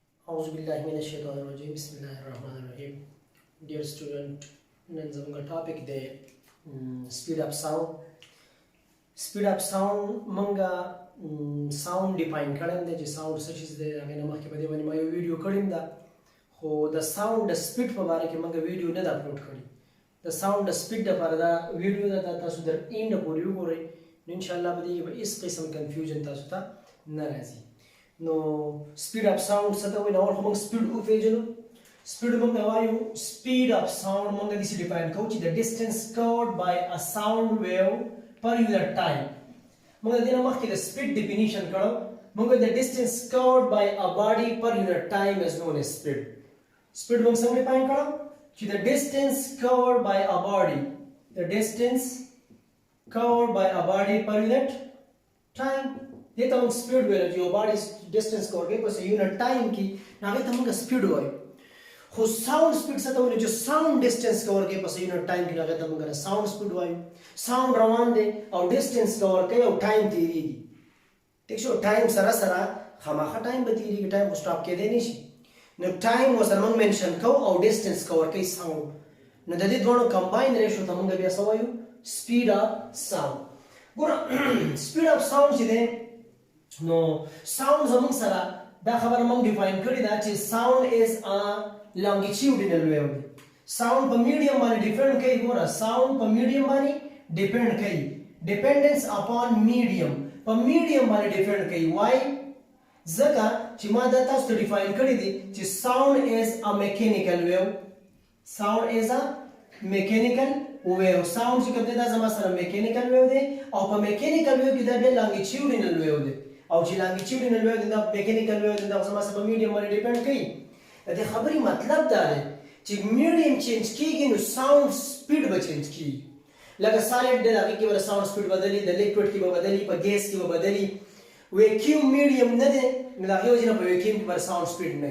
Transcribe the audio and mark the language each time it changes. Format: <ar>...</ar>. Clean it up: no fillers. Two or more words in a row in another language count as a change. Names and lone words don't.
<ar>أعوذ بالله من الشيطان الرجيم بسم الله الرحمن الرحيم.</ar> <en>Dear student,</en> <ps>نن زموږ ټاپک دی</ps> <en>speed up sound. speed up sound</en> <ps>مونږه</ps> <en>sound define</en> <ps>کړم دی چې sound څه شی دی. هغه نه مخکې په دې باندې ما یو ویډیو کړم دا، خو د sound د speed په اړه کې مونږ ویډیو نه اپلوډ کړی. د sound د speed لپاره دا ویډیو دا تاسو در اینډ پورې وګورئ، نو</ps> <ar>ان شاء الله</ar> <ps>به دې به هیڅ قسم کنفیوژن تاسو ته نه راځي. نو</ps> <en>speed up sound</en> <ps>څه ته وایي؟ نو موږ speed وپېژنو.</ps> <en>speed</en> <ps>موږ وایو</ps> <en>speed up sound</en> <ps>موږ داسې ډیفاین کوو چې</ps> <en>the distance covered by a sound wave per unit time.</en> <ps>موږ د دې نه مخکې د</ps> <en>speed definition</en> <ps>کړو.</ps> <en>موږ the distance covered by a body per unit time is known as speed. speed</en> <ps>موږ څنګه ډیفاین کړو چې</ps> <en>the distance covered by a body, the distance covered by a body per unit time.</en> <ps>دې ته موږ سپیډ ویل چې یو</ps> <en>body distance cover</en> <ps>کوي په</ps> <en>unit time</en> <ps>کې، هغه ته موږ سپیډ وایو. خو</ps> <en>sound speed</en> <ps>څه ته وایي چې</ps> <en>sound distance cover</en> <ps>کوي په</ps> <en>unit time</en> <ps>کې، هغه ته موږ</ps> <en>sound speed</en> <ps>وایو. ساوند روان دی او</ps> <en>distance cover</en> <ps>کوي او ټایم تیریږي. ٹھیک شو؟ ټایم سره سره خامخا ټایم به تیریږي، ټایم خو سټاپ کېدی نه شي. نو ټایم ورسره موږ منشن کوو او</ps> <en>distance cover</en> <ps>کوي ساوند. نو د دې دواړو</ps> <en>combine ratio</en> <ps>ته موږ بیا څه وایو؟</ps> <en>speed up sound.</en> <ps>ګوره</ps> <en>speed up sound</en> <ps>چې دی نو sound زمون سره دا خبره موږ ډیفاین کړی دا چې</ps> <en>sound is a longitudinal wave.</en> <ps>sound په میډیم باندې ډیپند کوي. ګوره sound په میډیم باندې ډیپند کوي.</ps> <en>dependence upon medium</en> <ps>په میډیم باندې ډیپند کوي. why؟ ځکه چې ما دا تاسو ته ډیفاین کړی دی چې</ps> <en>sound is a mechanical wave. sound is a mechanical wave.</en> <ps>sound چې کوم دی دا زما سره</ps> <en>mechanical wave</en> <ps>دی او په</ps> <en>mechanical wave</en> <ps>کې دا بیا</ps> <en>longitudinal wave</en> <ps>دی. او چې</ps> <en>longitudinal wave</en> <ps>دا</ps> <en>mechanical wave</en> <ps>دا زما سره په میډیم باندې ډیپند کوي. د دې خبرې مطلب دا دی چې میډیم چینج کیږي نو</ps> <en>sound speed</en> <ps>به چینج کیږي. لکه سالډ دی هغې کې به</ps> <en>sound speed</en> <ps>بدلي، د لیکوډ کې به بدلي، په ګیس کې به بدلي. ویکیوم میډیم نه دی نو د هغې وجې نه په ویکیوم کې به</ps> <en>sound speed</en> <ps>نه وي.</ps>